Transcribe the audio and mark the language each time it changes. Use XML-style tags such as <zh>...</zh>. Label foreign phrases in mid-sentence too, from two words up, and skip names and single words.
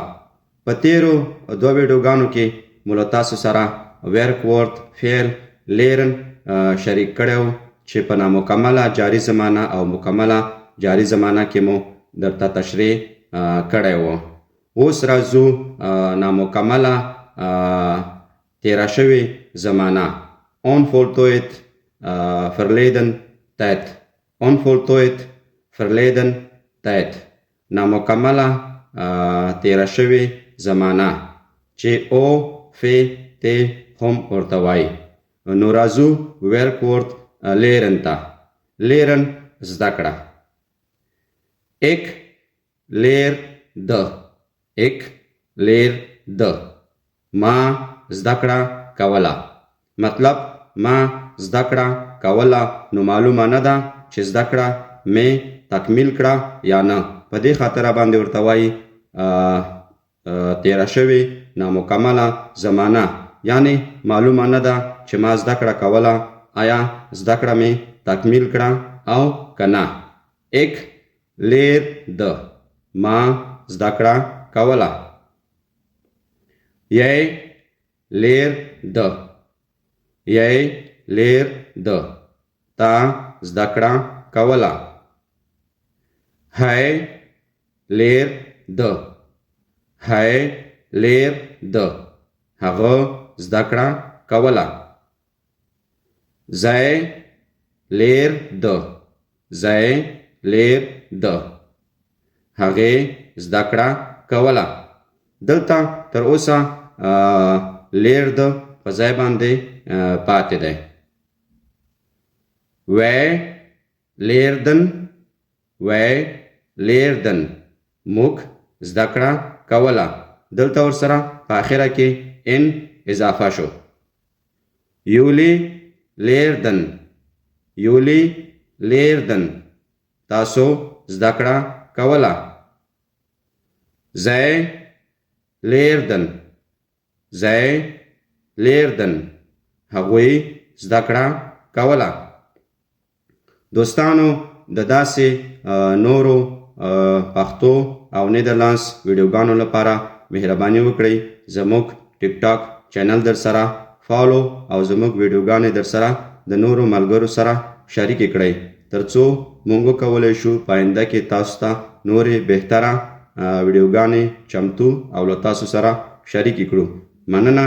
<ps>په تیرو دوه ویډیوګانو کې مو له تاسو سره ورک ورد فعل لیرن شریک کړی و چې په نامکمله جاري زمانه او مکمله جاري زمانه کې مو درته تشریح کړی و. اوس راځو نامکمله تیره شوې زمانه</ps> <nl>onvoltooid verleden tijd. onvoltooid verleden tijd.</nl> <ps>نامکمله تیره شوې زمانه چې او فی تی هم ورته وایي. نو راځو</ps> <nl>werkwoord leren</nl> <ps>ته. لیرن زده کړه.</ps> <nl>Ik leerde. Ik leerde.</nl> <ps>ما زده کړه کوله. مطلب ما زده کړه کوله نو معلومه نه ده چې زده کړه مې تکمیل کړه یا نه. په دې خاطره باندې ورته وایي تیره شوې نامکمله زمانه، یعنی معلومه نه ده چې ما زده کړه کوله آیا زده کړه مې تکمیل کړه او که نه.</ps> <nl>Ik leerde.</nl> <ps>ما زده کړه کوله.</ps> <nl>Jij leerde. Jij leerde.</nl> <ps>تا زده کړه کوله.</ps> <nl>Hij leerde. Hij leerde.</nl> <ps>هغه زده کړه کوله.</ps> <nl>Zij leerde. Zij leerde.</nl> <ps>هغې زده کړه کوله. دلته تر اوسه لیرد په ځای باندې پاتې دی.</ps> <nl>Wij leerden. Wij leerden.</nl> <ps>موږ زده کړه کوله. دلته ورسره په اخره کې ان اضافه شو.</ps> <nl>Jullie leerden. Jullie leerden.</nl> <ps>تاسو زده کړه کوله.</ps> <nl>Zij leerden. Zij leerden.</nl> <ps>هغوی زده کړه کوله. دوستانو، د داسې نورو پښتو او نیدرلانds ویډیوګانو لپاره مهرباني وکړئ زموږ ټیک ټاک چینل در سره فالو او زموږ ویډیوګانې در سره د نورو ملګرو سره شریکې کړئ ترڅو موږ وکولی شو په آینده کې تاسو ته نورې بهتره ویډیوګانې چمتو او له تاسو سره شریکې کړو.</ps>